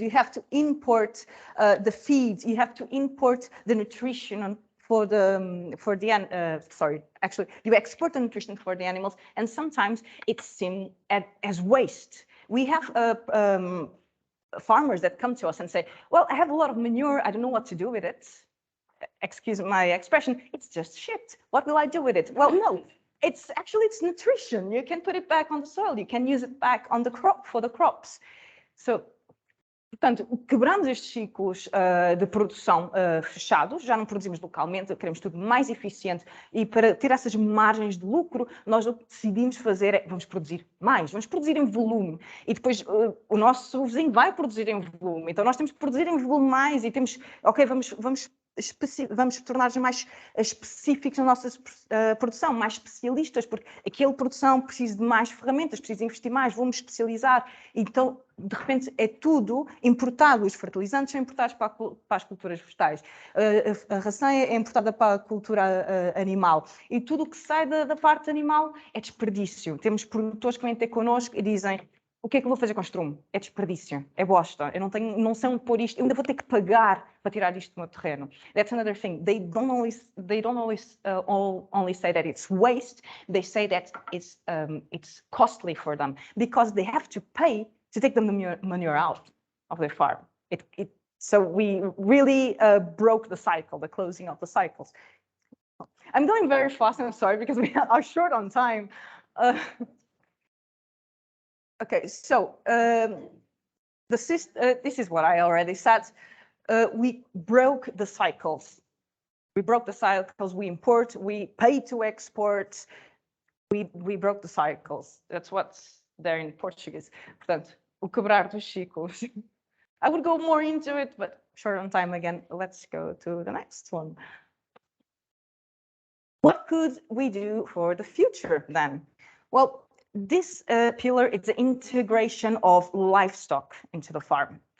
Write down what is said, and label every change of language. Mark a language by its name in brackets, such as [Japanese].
[English] You have to import the feeds. You have to import the nutrition for the sorry, actually, you export the nutrition for the animals, and sometimes it's seen as waste. We have farmers that come to us and say, well, I have a lot of manure, I don't know what to do with it. Excuse my expression, it's just shit. What will I do with it? Well, no, it's nutrition. You can put it back on the soil. You can use it back on the crop for the crops. [Portuguese] So, portanto, quebramos estes ciclos de produção fechados, já não produzimos localmente, queremos tudo mais eficiente e para ter essas margens de lucro, nós o que decidimos fazer é, vamos produzir mais, vamos produzir em volume e depois o nosso vizinho vai produzir em volume, então nós temos que produzir em volume mais e temos, ok, vamos tornar-nos mais específicos na nossa produção, mais especialistas, porque aquela produção precisa de mais ferramentas, precisa investir mais, vamos especializar. Então, de repente, é tudo importado. Os fertilizantes são importados para as culturas vegetais, a ração é importada para a cultura animal e tudo o que sai da parte animal é desperdício. Temos produtores que vêm ter connosco e dizem: o que é que eu vou fazer com estrume? É desperdício, é bosta. Eu não sei onde pôr isto, eu ainda vou ter que pagar para tirar isto do meu terreno. [English] That's another thing. They don't always only say that it's waste. They say that it's costly for them because they have to pay to take the manure out of their farm. So we really broke the cycle, the closing of the cycles. I'm going very fast, I'm sorry, because we are short on time. Okay, so this is what I already said. We broke the cycles. We broke the cycles. We import. We pay to export. We broke the cycles. That's what's there in Portuguese. [Portuguese] Portanto, o quebrar dos ciclos. [English] I would go more into it, but short on time again. Let's go to the next one. What could we do for the future then? Well, this pillar is the integration of livestock into the farm.